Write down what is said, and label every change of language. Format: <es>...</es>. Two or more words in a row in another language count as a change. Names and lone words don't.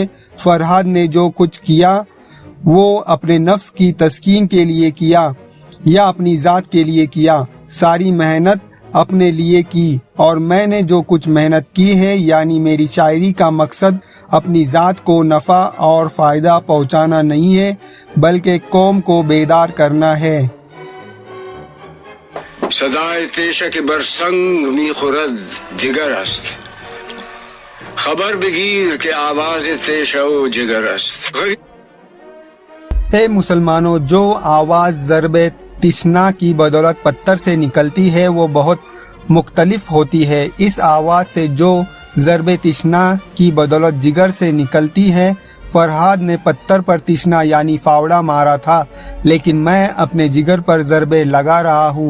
<ur>فرحاد نے جو کچھ کیا وہ اپنے نفس کی تسکین کے لیے کیا یا اپنی ذات کے لیے کیا، ساری محنت اپنے لیے کی، اور میں نے جو کچھ محنت کی ہے یعنی میری شاعری کا مقصد اپنی ذات کو نفع اور فائدہ پہنچانا نہیں ہے بلکہ قوم کو بیدار کرنا ہے۔</ur> <fa>صدای تیشه که بر سنگ می خورد جگر است، خبر بگیر که آواز تیشه و جگر است۔</fa> <ur>اے مسلمانوں، جو آواز ضرب تشنا کی بدولت پتھر سے نکلتی ہے وہ بہت مختلف ہوتی ہے۔ اس آواز سے جو ضرب تشنا کی بدولت جگر سے نکلتی ہے، فرحاد نے پتھر پر تشنا یعنی فاوڑا مارا تھا، لیکن میں اپنے جگر پر ضربے لگا رہا ہوں۔</ur>